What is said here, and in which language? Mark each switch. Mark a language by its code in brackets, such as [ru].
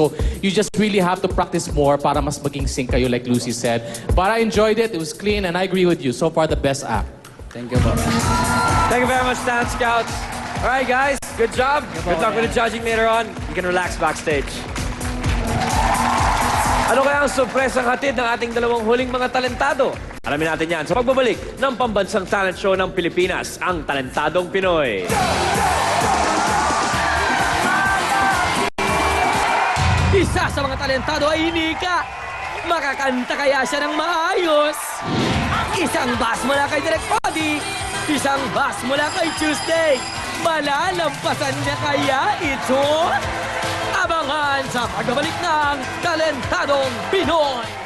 [en] So you just really have to practice more [tl] para mas maging sync kayo, [en] like Lucy said. But I enjoyed it. It was clean, and I agree with you. So far, the best act. Thank you po. Thank you very much, Talent Scouts. All right, guys, good job. Good luck with the judging later on. You can relax backstage. [tl] Ano kaya ang sorpresang hatid ng ating dalawang huling mga talentado? Alamin natin yan sa pagbabalik ng pambansang talent show ng Pilipinas, ang Talentadong Pinoy. Isa sa mga talentado ay hinika. Makakanta kaya siya ng maayos? Isang bus mula kay Direk Cody. Isang bus mula kay Tuesday. Malalampasan niya kaya ito? Abangan sa pagbabalik ng Talentadong Pinoy!